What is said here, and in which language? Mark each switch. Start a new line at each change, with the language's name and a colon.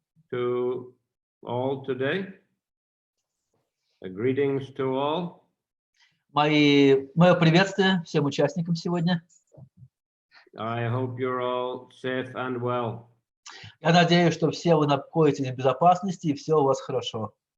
English: To all today, greetings to all.
Russian: Мое приветствие всем участникам сегодня.
English: I hope you're all safe and well.
Russian: Я надеюсь, что все вы находитесь в безопасности и все у вас хорошо.